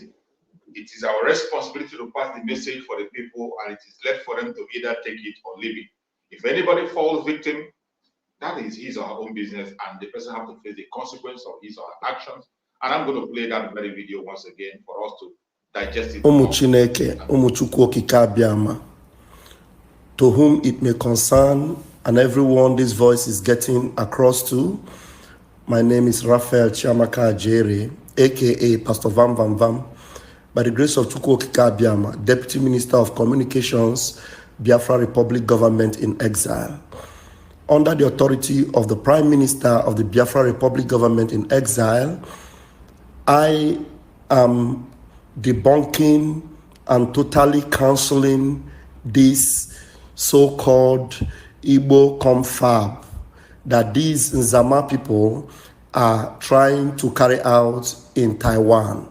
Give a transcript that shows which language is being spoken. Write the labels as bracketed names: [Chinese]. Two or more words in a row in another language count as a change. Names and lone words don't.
[English] It is our responsibility to pass the message for the people, and it is left for them to either take it or leave it. If anybody falls victim, that is his or her own business, and the person has to face the consequence of his or her actions. And I'm going to play that very video once again for us to digest it. [Igbo] Ụmụ Chineke, ụmụ Chukwu okike abịama, [English] to whom it may concern, and everyone this voice is getting across to. My name is Raphael Chiamaka Ajere, aka Pastor Vam Vam Vam. By the grace of [Igbo] Chukwu okike abịama, [English] Deputy Minister of Communications, Biafra Republic Government in Exile. under the authority of the Prime Minister of the Biafra Republic government in exile, I am debunking and totally cancelling this so-called Igbo confab that these Nzama people are trying to carry out in Taiwan.